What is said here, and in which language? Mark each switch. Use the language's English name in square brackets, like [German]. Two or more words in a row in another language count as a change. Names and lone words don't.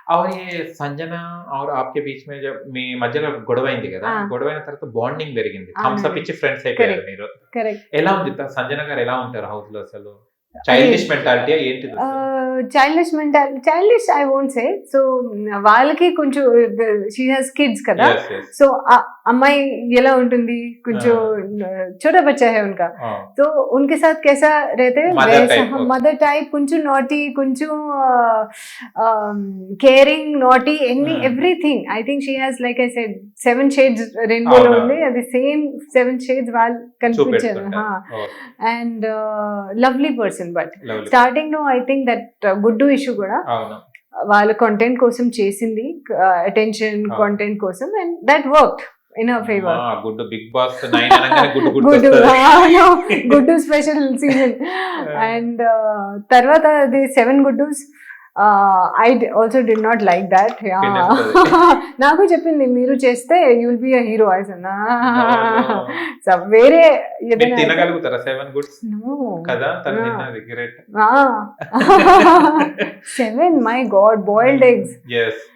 [Hindi] और ये संजना और आपके बीच में जब [Telugu] మీ మధ్యలో గొడవైంది గదా! ఆ! గొడవైన తర్వాత బాండింగ్ పెరిగింది. [English] thumbs up [Telugu] అవునండి. ఇచ్చి ఫ్రెండ్స్ అయిపోయారు కరెక్ట్. మీరు. కరెక్ట్. ఎలా ఉంది సంజన గారు ఎలా ఉంటారు హౌస్‌లో అసలు? అది [English] childish mentality [Telugu] ఏంటిదసలు? [English] childish I won't say. So [Telugu] వాళ్ళకి కొంచెం [English] she has kids కదా. yes. yes. [Telugu] సో అమ్మాయి ఎలా ఉంటుంది కొంచెం [Hindi] छोटा बच्चा है उनका, [Telugu] ఆ! [Hindi] तो उनके साथ कैसा रहते हैं [Telugu] మదర్ [Hindi] वैसा [Telugu] టైప్. [English] mother type, [Telugu] కొంచెం నాటీ, కొంచెం [English] caring, naughty, everything. I think she has like I said 7 shades rainbowలో [Telugu] అవునా? ఉంది, అది [English] same 7 shades [Telugu] వాళ్ళు కనిపించారు. చూపెడుతుంటారు. ఓకే. [English] and lovely person. But [Telugu] లవ్లీ. స్టార్టింగ్ లో [English] I think that [Telugu] గుడ్డు ఇష్యూ కూడా అవును. వాళ్ళ కంటెంట్ కోసం చేసింది, [English] attention content [Telugu] కోసం, [English] and that work in her favour. [Telugu] ఆ! గుడ్డు బిగ్ బాస్ 9 అనగానే గుడ్డు గుడ్డు గుర్తొస్తది. గుడ్డు [English] special season. [Telugu] అండ్ తర్వాత అది 7 గుడ్డూస్. [English] I also di not like that. [Telugu] నాకు చెప్పింది మీరు చేస్తే [English] you will be a hero [Telugu] అసలు. వేరే మీరు ఏదైనా తినగలుగుతారా 7 గుడ్స్? [English] No. [Telugu] కదా! తను Ah. తిన్నది గ్రేట్. [English] 7, my God, boiled eggs. యెస్.